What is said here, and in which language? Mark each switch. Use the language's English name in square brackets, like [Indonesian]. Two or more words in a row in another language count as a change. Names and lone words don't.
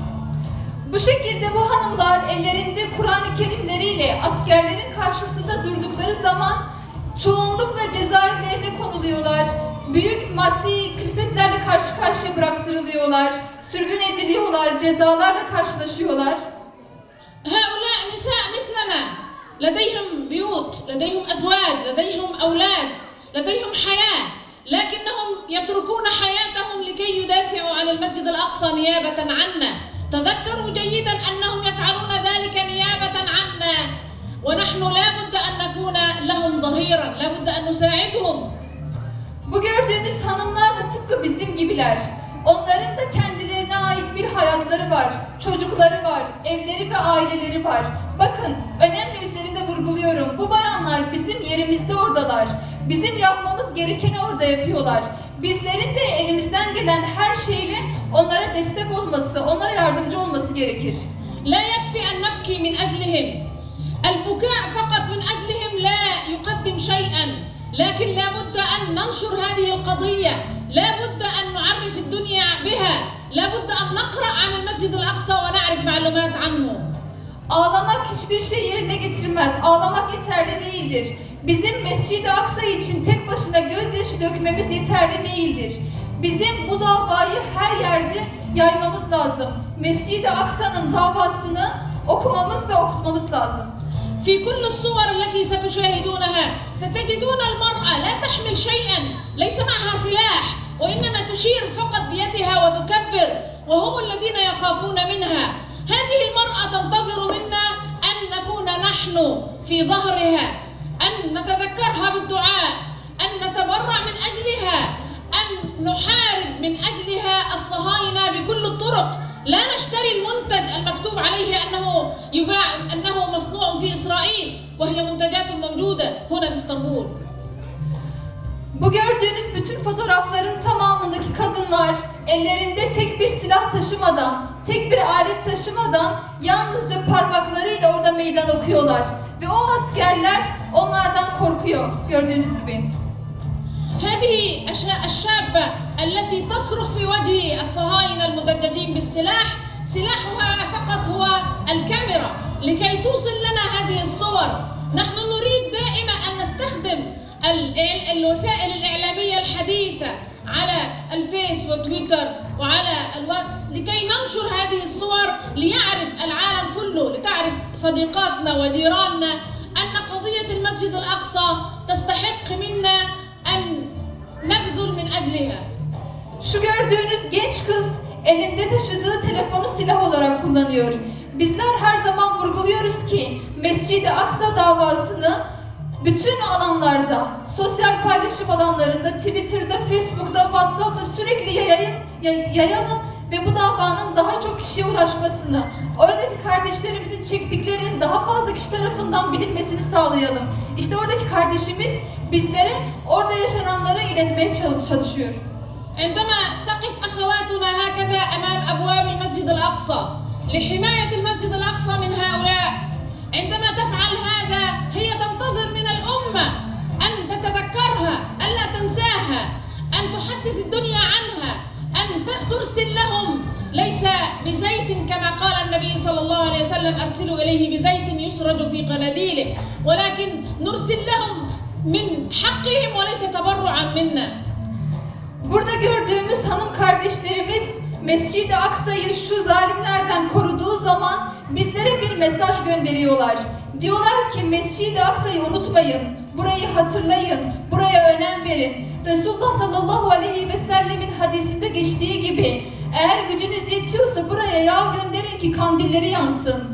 [Turkish] Bu şekilde bu hanımlar ellerinde Kur'an-ı Kerimleriyle askerlerin karşısında durdukları zaman çoğunlukla cezaevlerine konuluyorlar. Büyük maddi külfetlerle karşı karşıya bıraktırılıyorlar. Sürgün ediliyorlar, cezalarla karşılaşıyorlar. [Arabic] هؤلاء نساء مثلنا لديهم بيوت، لديهم أزواج، لديهم أولاد، لديهم حياة، لكنهم يتركون حياتهم لكي يدافعوا عن المسجد الأقصى نيابة عنا. تذكروا جيدا أنهم يفعلون ذلك نيابة عنا ونحن لا بد أن نكون لهم ظهيرا، لا بد أن نساعدهم. [Turkish] Bu gördüğünüz hanımlar da tıpkı bizim gibiler. Onların da kendilerine ait bir hayatları var, çocukları var, evleri ve aileleri var. Bakın, önemli üzerinde vurguluyorum. Bu bayanlar bizim yerimizde oradalar. Bizim yapmamız gerekeni orada yapıyorlar. Bizlerin de elimizden gelen her şeyle onlara destek olması, onlara yardımcı olması gerekir. [Arabic] لا يكفي أن نبكي من أجلهم. البكاء فقط من أجلهم لا يقدم شيئا، لكن لا بد أن ننشر هذه القضية، لا بد أن نعرف الدنيا بها، لا بد أن نقرأ عن المسجد الأقصى ونعرف معلومات عنه. [Turkish] Ağlamak hiçbir şey yerine getirmez. Ağlamak yeterli değildir. Bizim Mescid-i Aksa için tek başına gözyaşı dökmemiz yeterli değildir. Bizim bu davayı her yerde yaymamız lazım. Mescid-i Aksa'nın davasını okumamız ve okutmamız lazım. [Arabic] في كل الصور التي ستشاهدونها ستجدون المرأة لا تحمل شيئا، ليس معها سلاح وإنما تشير فقط بيدها وتكبر وهم الذين يخافون منها. هذه المرأة تنتظر منا أن نكون نحن في ظهرها، أن نتذكرها بالدعاء، أن نتبرع من أجلها، أن نحارب من أجلها الصهاينة بكل الطرق. لا نشتري المنتج المكتوب عليه أنه يباع أنه مصنوع في إسرائيل وهي منتجات موجودة هنا في اسطنبول. [Turkish] Bu gördüğünüz bütün fotoğrafların tamamındaki kadınlar ellerinde tek bir silah taşımadan, tek bir alet taşımadan yalnızca parmaklarıyla orada meydan okuyorlar. Ve o askerler onlardan korkuyor gördüğünüz gibi. [Arabic] هذه الشابة التي تصرخ في وجه الصهاينة المدججين بالسلاح سلاحها فقط هو الكاميرا لكي توصل لنا هذه الصور. نحن نريد دائما أن نستخدم الوسائل الإعلامية الحديثة الحديثة على الفيس وتويتر وعلى الواتس لكي ننشر هذه الصور ليعرف العالم كله، لتعرف صديقاتنا وجيراننا أن قضية المسجد الأقصى تستحق منا أن نبذل من أجلها. [Turkish] Şu gördüğünüz genç kız elinde taşıdığı telefonu silah olarak kullanıyor. Bizler her zaman vurguluyoruz ki Mescid-i Aksa davasını bütün alanlarda, sosyal paylaşım alanlarında, Twitter'da, Facebook'ta, WhatsApp'ta sürekli yayalım ve bu davanın daha çok kişiye ulaşmasını, oradaki kardeşlerimizin çektiklerinin daha fazla kişi tarafından bilinmesini sağlayalım. İşte oradaki kardeşimiz bizlere orada yaşananları iletmeye çalışıyor. [Arabic] عندما تقف أخواتنا هكذا أمام أبواب المسجد الأقصى لحماية المسجد الأقصى من هؤلاء، عندما تفعل هذا هي تنتظر من الأمة أن تتذكرها، ألا تنساها، أن تحدث الدنيا عنها، أن ترسل لهم ليس بزيت كما قال النبي صلى الله عليه وسلم أرسلوا إليه بزيت يسرج في قناديله، ولكن نرسل لهم من حقهم وليس تبرعا منا. [Turkish] Burada gördüğümüz hanım kardeşlerimiz Mescid-i Aksa'yı şu zalimlerden koruduğu zaman bizlere bir mesaj gönderiyorlar. Diyorlar ki Mescid-i Aksa'yı unutmayın, burayı hatırlayın, buraya önem verin. Resulullah [Arabic] صلى الله عليه وسلم [Turkish] hadisinde geçtiği gibi eğer gücünüz yetiyorsa buraya yağ gönderin ki kandilleri yansın.